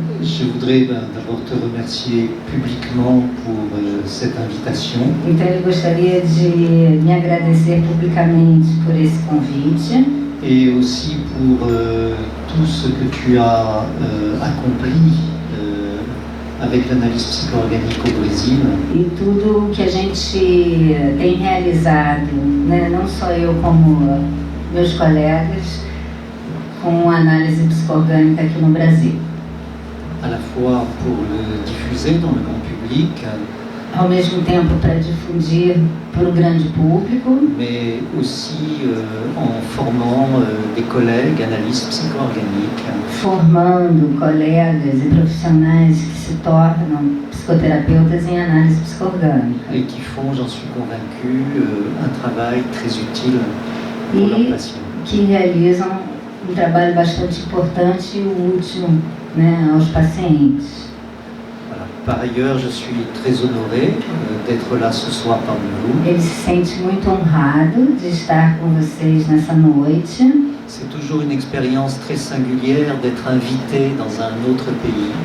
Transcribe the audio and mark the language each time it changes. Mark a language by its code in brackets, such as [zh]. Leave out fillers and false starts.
[fr] Je voudrais d'abord te remercier publiquement pour cette invitation. [pt] Então eu gostaria de me agradecer publicamente por esse convite. [fr] Et aussi pour tout ce que tu as accompli avec l'analyse psychoorganique au Brésil. [pt] E tudo o que a gente tem realizado, né, não só eu como meus colegas, com análise psicoorgânica aqui no Brasil. [fr] À la fois pour le diffuser dans le grand public, [pt] ao mesmo tempo para difundir para o grande público, [fr] mais aussi en formant des collègues analystes psychoorganiques, [pt] formando colegas e profissionais que se tornam psicoterapeutas em análise psicoorgânica [fr] et qui font, j'en suis convaincu, un travail très utile pour leurs patients. [pt] Que realizam um trabalho bastante importante e útil, né, aos pacientes. [fr] Voilà. Par ailleurs, je suis très honoré d'être là ce soir parmi vous. [pt] Ele se sente muito honrado de estar com vocês nessa noite. [fr] C'est toujours une expérience très singulière d'être invité dans un autre pays.